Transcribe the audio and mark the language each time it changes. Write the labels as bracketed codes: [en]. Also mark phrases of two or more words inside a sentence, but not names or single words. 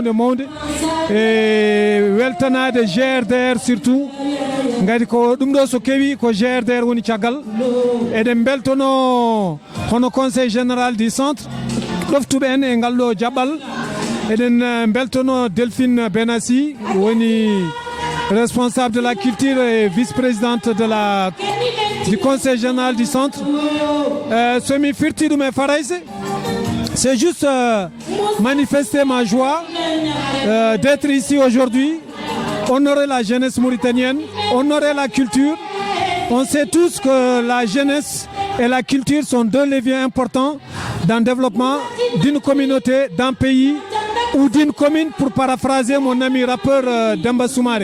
[ff] e weltanade GRDR surtout gadi ko ɗum ɗo so kewi ko GRDR woni caggal eɗen beltono hono [fr] conseil général du centre [ff] ɗoftuɓe en e ngal ɗo jaɓɓal eɗen beltono Delphine Benassi woni [fr] responsable de la culture et vice-présidente du conseil général du centre. [ff] Somi firti ɗum e farayse [fr] c'est juste manifester ma joie d'être ici aujourd'hui, honorer la jeunesse mauritanienne, honorer la culture. On sait tous que la jeunesse et la culture sont deux leviers importants dans le développement d'une communauté, d'un pays ou d'une commune, pour paraphraser mon ami rappeur Demba Soumaré.